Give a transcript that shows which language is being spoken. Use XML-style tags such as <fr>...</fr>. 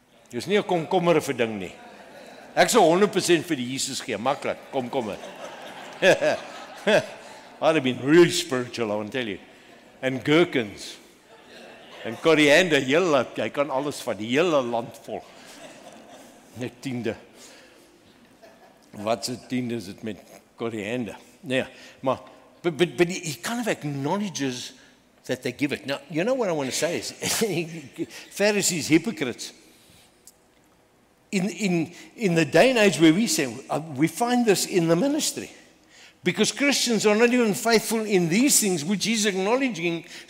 <af>Dis nie 'n komkommer vir ding nie. Ek sou 100% vir die Jesus gee. Maklik. Komkommer.</af> <en>I'd have been really spiritual, I want to tell you. And gherkins.</en> <af>En koriander, jy kan alles van die hele land vol. Net tiende. Wat se tiende is dit met koriander? Nee, maar</af> <en>but he kind of acknowledges that they give it. Now, you know what I want to say is Pharisees, hypocrites. In the day and age where we find this in the ministry. Because Christians are not even faithful in these things, which he's acknowledging.</en>